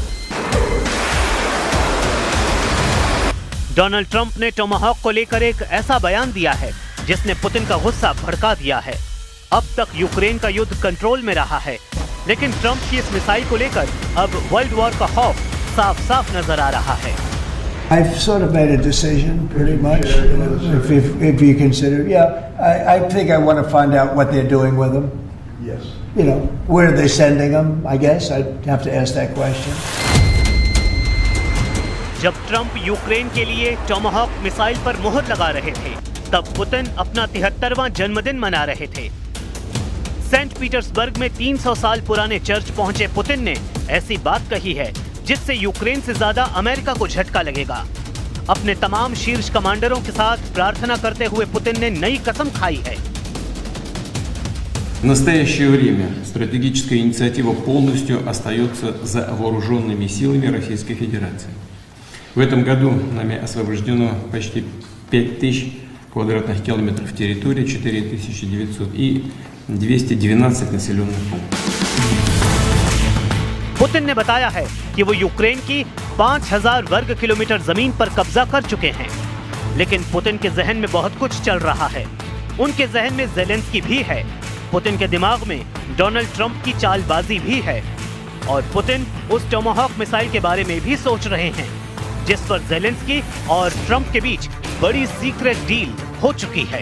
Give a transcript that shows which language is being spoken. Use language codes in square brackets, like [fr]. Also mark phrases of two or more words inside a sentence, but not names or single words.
[hi] डोनाल्ड ट्रंप ने टोमाहॉक को लेकर एक ऐसा बयान दिया है जिसने पुतिन का गुस्सा भड़का दिया है। अब तक यूक्रेन का युद्ध कंट्रोल में रहा है, लेकिन ट्रंप की इस मिसाइल को लेकर अब [en] world war [hi] का खौफ साफ साफ नजर आ रहा है। [en] I've sort of made a decision, pretty much. If you consider, I think I want to find out what they're doing with them. Yes. You know, where are they sending them? I guess I'd have to ask that question. [hi] जब ट्रंप यूक्रेन के लिए टोमाहॉक मिसाइल पर मुहर लगा रहे थे, तब पुतिन अपना 73वां जन्मदिन मना रहे थे। सेंट पीटर्सबर्ग में 300 साल पुराने चर्च पहुंचे पुतिन ने ऐसी बात कही है जिससे यूक्रेन से ज्यादा अमेरिका को झटका लगेगा। अपने तमाम शीर्ष कमांडरों के साथ प्रार्थना करते हुए पुतिन ने नई कसम खाई है। [ru] В настоящее время стратегическая инициатива полностью остается за вооруженными силами Российской Федерации. В этом году нами освобождено почти 5000 квадратных километров территории, 4900 и 212 населенных пунктов। [hi] पुतिन ने बताया है कि वो यूक्रेन की 5000 वर्ग किलोमीटर जमीन पर कब्जा कर चुके हैं, लेकिन पुतिन के जहन में बहुत कुछ चल रहा है। उनके जहन में जेलेंस्की भी है, पुतिन के दिमाग में डोनाल्ड ट्रंप की चालबाजी भी है, और पुतिन उस टोमाहॉक मिसाइल के बारे में भी सोच रहे हैं जिस पर जेलेंस्की और ट्रंप के बीच बड़ी [en] secret deal [hi] हो चुकी है।